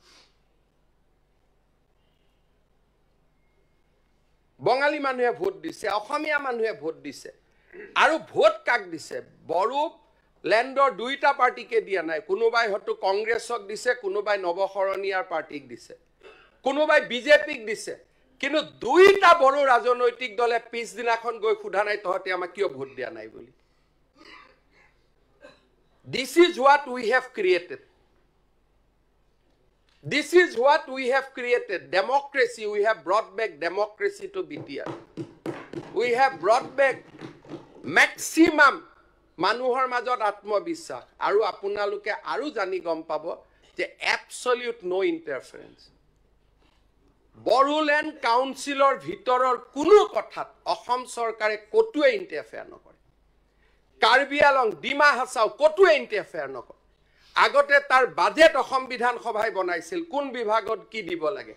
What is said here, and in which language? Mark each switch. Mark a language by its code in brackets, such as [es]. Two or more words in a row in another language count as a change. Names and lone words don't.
[as] বঙালী মানুহে ভোট দিছে, অসমীয়া মানুহে ভোট দিছে, আৰু ভোট কাক দিছে? বড়ো লেণ্ডৰ দুইটা পাৰ্টিকে দিয়া নাই, কোনোবাই হয়তো কংগ্ৰেছক দিছে, কোনোবাই নৱশৰণীয়াৰ পাৰ্টিক দিছে, কোনোবাই বিজেপিক দিছে, কিন্তু দুইটা বড়ো ৰাজনৈতিক দলে পিছদিনাখন গৈ সোধা নাই তহঁতে আমাক কিয় ভোট দিয়া নাই বুলি। [en] This is what we have created. This is what we have created. Democracy, we have brought back democracy to BTR. We have brought back maximum [as] মানুহৰ মাজত আত্মবিশ্বাস, আৰু আপোনালোকে আৰু জানি গম পাব যে [en] absolute no interference. [as] বড়োলেণ্ড কাউন্সিলৰ ভিতৰৰ কোনো কথাত অসম চৰকাৰে কতোৱে ইণ্টাৰফেয়াৰ নকৰে। কাৰ্বি আলং, ডিমা হাছাও কতোৱে ইণ্টাৰফেয়াৰ নকৰে। আগতে তাৰ বাজেট অসম বিধানসভাই বনাইছিল, কোন বিভাগত কি দিব লাগে।